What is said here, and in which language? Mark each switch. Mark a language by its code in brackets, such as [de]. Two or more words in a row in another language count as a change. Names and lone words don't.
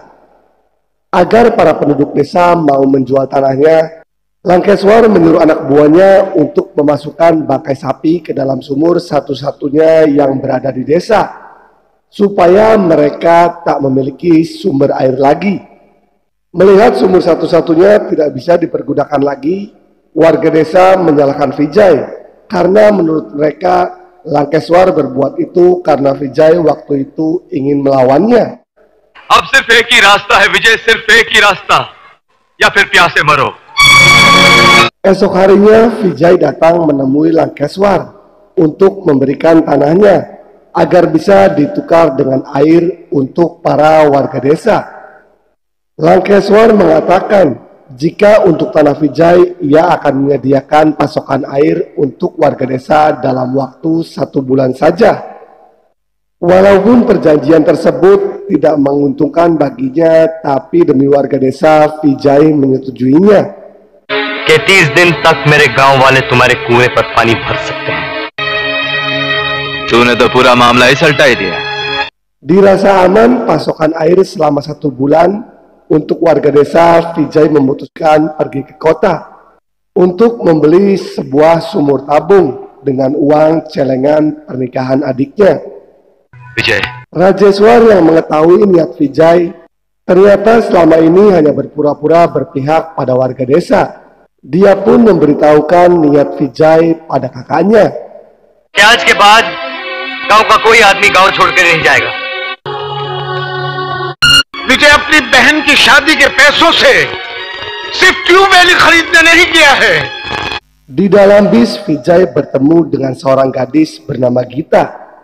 [id] Agar para penduduk desa mau menjual tanahnya, Lankeswar menyuruh anak buahnya untuk memasukkan bangkai sapi ke dalam sumur satu-satunya yang berada di desa, supaya mereka tak memiliki sumber air lagi. Melihat sumur satu-satunya tidak bisa dipergunakan lagi, warga desa menyalahkan Vijay karena menurut mereka Lankeswar berbuat itu karena Vijay waktu itu ingin melawannya. [hi] अब सिर्फ एक ही रास्ता है विजय, सिर्फ एक ही रास्ता, या फिर प्यासे मरो। [id] Esok harinya Vijay datang menemui Lankeswar untuk memberikan tanahnya agar bisa ditukar dengan air untuk para warga desa. Lankeswar mengatakan Jika untuk tanah Vijay, ia akan menyediakan pasokan air untuk warga desa dalam waktu 1 bulan saja. Walaupun perjanjian tersebut tidak menguntungkan baginya, tapi demi warga desa, Vijay menyetujuinya. [hi] कि 30 दिन तक मेरे गांव वाले तुम्हारे कुएं पर पानी भर सकते हैं। तूने तो पूरा मामला ही सल्टा दिया। [id] Dirasa aman pasokan air selama 1 bulan, untuk warga desa, Vijay memutuskan pergi ke kota untuk membeli sebuah sumur tabung dengan uang celengan pernikahan adiknya. विजय, Rajeswar yang mengetahui niat Vijay ternyata selama ini hanya berpura-pura berpihak pada warga desa. Dia pun memberitahukan niat Vijay pada kakaknya. [hi] कि आज के बाद गांव का कोई आदमी गांव छोड़कर नहीं जाएगा। विजय अपनी बहन की शादी के पैसों से सिर्फ ट्यूबवेल खरीदने नहीं किया है। [id] Di dalam bis, Vijay bertemu dengan seorang gadis bernama Gita.